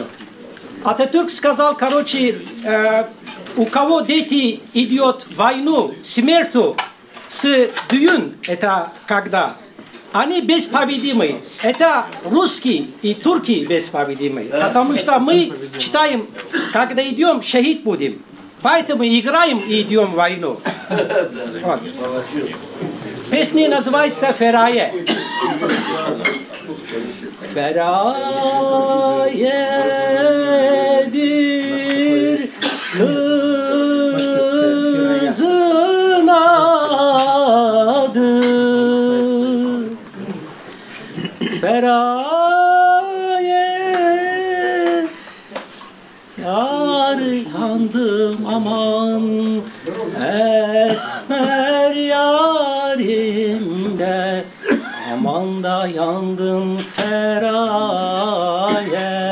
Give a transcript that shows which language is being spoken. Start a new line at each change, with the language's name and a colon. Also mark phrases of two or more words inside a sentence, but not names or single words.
Russian: Ататюрк сказал, короче, у кого дети идет в войну, смертью, с дюн, это когда, они беспобедимы. Это русские и турки беспобедимы. Потому что мы читаем, когда идем, шахид будем. Поэтому играем и идем в войну. Вот. Песня называется «Ферае».
Turkish: Ferayedir kızın adı, Feraye yar yandım aman, esmer yarimde aman da yandım Feraye.